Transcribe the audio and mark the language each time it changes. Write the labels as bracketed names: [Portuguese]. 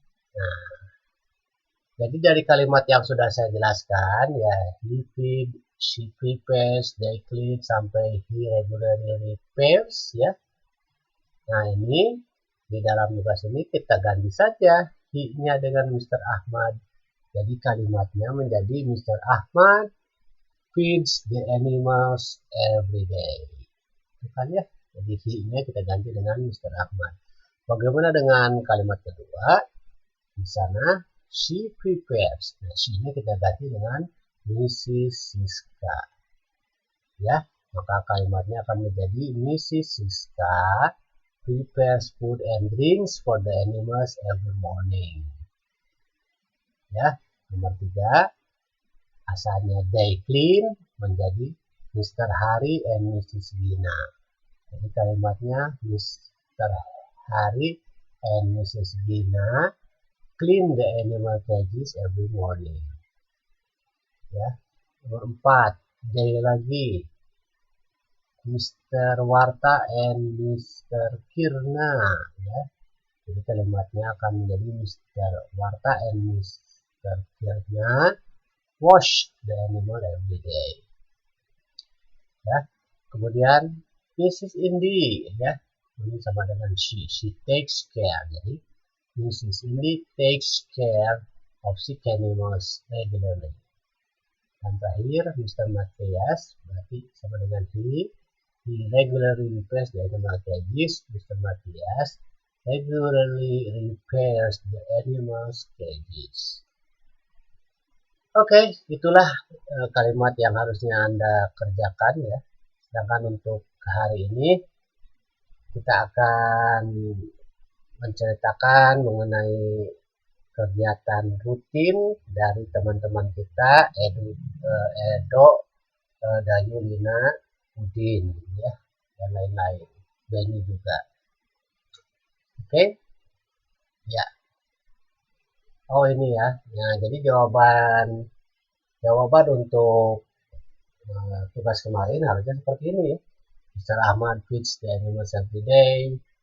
[Indonesian] Nah, jadi dari kalimat yang sudah saya jelaskan, ya, [English] he feed, she prepares, they clean, [Indonesian] sampai [English] he regularly repairs, [Indonesian] ya. Nah, ini di dalam tugas ini kita ganti saja he-nya dengan Mr. Ahmad. Jadi kalimatnya menjadi Mr. [English] Ahmad feeds the animals every day. [Indonesian] Bukan, ya? Jadi he-nya kita ganti dengan Mr. Ahmad. Bagaimana dengan kalimat kedua? Di sana [English] She prepares. [Indonesian] Nah, she-nya kita ganti dengan Mrs. Siska. Ya, maka kalimatnya akan menjadi Mrs. [English] Siska prepares food and drinks for the animals every morning. [Indonesian] Ya, nomor 3, asalnya [English] they clean [Indonesian] menjadi Mr. Hari and Mrs. Gina. Jadi kalimatnya Mr. [English] Hari and Mrs. Gina clean the animal cages every morning. [Indonesian] Ya, nomor 4, they lagi Mr. [English] Warta and Mr. Kirna. [Indonesian] Ya, jadi kalimatnya akan menjadi Mr. [English] Warta and Mr. Kirna wash the animal every day. [Indonesian] Ya, kemudian Mrs. Indi, ya, ini sama dengan [English] she takes care. [Indonesian] Jadi Mrs. [English] Indi takes care of sick animals regularly. [Indonesian] Dan terakhir Mr. Matthias, berarti sama dengan [English] he regularly repairs the animal cages. [Indonesian] Mr. [English] Matthias regularly repairs the animals cages. [Indonesian] Oke, itulah kalimat yang harusnya Anda kerjakan ya. Sedangkan untuk hari ini kita akan menceritakan mengenai kegiatan rutin dari teman-teman kita Edo, Dayu, Lina, Udin ya, dan lain-lain. Benny juga. Oke. Ya. Oh ini ya. Nah, jadi jawaban untuk tugas kemarin harusnya seperti ini ya. [English] Mr. Ahmad feeds the animals every day.